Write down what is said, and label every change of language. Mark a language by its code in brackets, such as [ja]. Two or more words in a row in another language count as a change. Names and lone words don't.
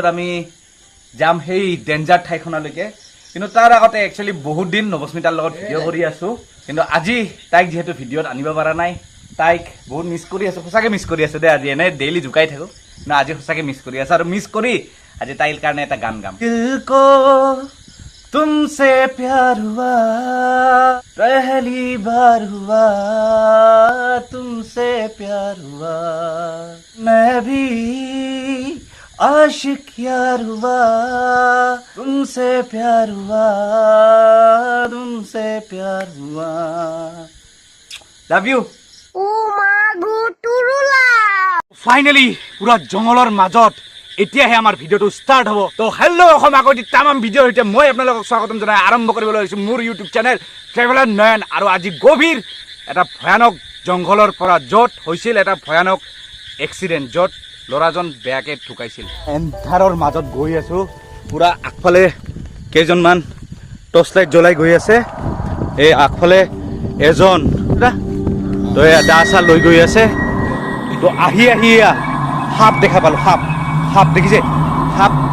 [as] আমি যাম সেই ডেঞ্জাৰ ঠাইখনলৈকে কিন্তু তাৰ আগতে একচুৱেলি বহুত দিন নৱস্মিতাৰ লগত ভিডিঅ' কৰি আছো কিন্তু আজি তাইক যিহেতু ভিডিঅ'ত আনিব পৰা নাই তাইক বহুত মিছ কৰি আছো সঁচাকৈ মিছ কৰি আছো দেই আজি এনে ডেইলি জোকাই থাকো না আজি সঁচাকৈ মিছ কৰি আছো আৰু মিছ কৰি আজি তাইৰ কাৰণে এটা গান গাম [hi] तुमसे प्यार हुआ पहली बार हुआ तुमसे प्यार हुआ मैं भी आशिक यार हुआ तुमसे प्यार हुआ तुमसे प्यार हुआ [en] love you finally [as] পুৰা জংঘলৰ মাজত এতিয়াহে আমাৰ ভিডিঅ'টো ষ্টাৰ্ট হ'ব তো হেল্ল' অসম আগতে তামাম ভিডিঅ'ৰ সৈতে মই আপোনালোকক স্বাগতম জনাই আৰম্ভ কৰিবলৈ লৈছোঁ মোৰ ইউটিউব চেনেল ট্ৰেভেলাৰ নয়ন আৰু আজি গভীৰ এটা ভয়ানক জংঘলৰ পৰা য'ত হৈছিল এটা ভয়ানক এক্সিডেণ্ট য'ত ল'ৰাজন বেয়াকৈ ঢুকাইছিল এন্ধাৰৰ মাজত গৈ আছোঁ পুৰা আগফালে কেইজনমান [en] torch light [as] জ্বলাই গৈ আছে এই আগফালে এজন তো দা চা লৈ গৈ আছে তো আহি সাপ দেখা পালোঁ সাপ দেখিছে সাপ